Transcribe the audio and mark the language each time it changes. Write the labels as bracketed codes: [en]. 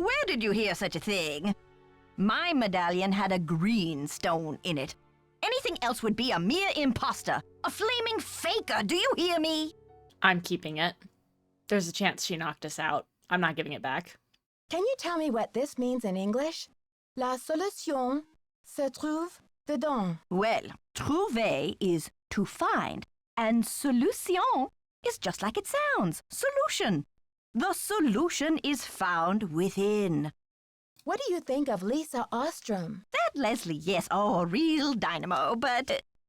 [en] Where did you hear such a thing? My medallion had a green stone in it. Anything else would be a mere imposter, a flaming faker, do you hear me? I'm keeping it. There's a chance she knocked us out. I'm not giving it back. Can you tell me what this means in English? [fr] La solution se trouve dedans. [en] Well, trouver is to find, and solution is just like it sounds, solution. The solution is found within. What do you think of Lisa Ostrom? That Leslie, yes, oh, real dynamo, but...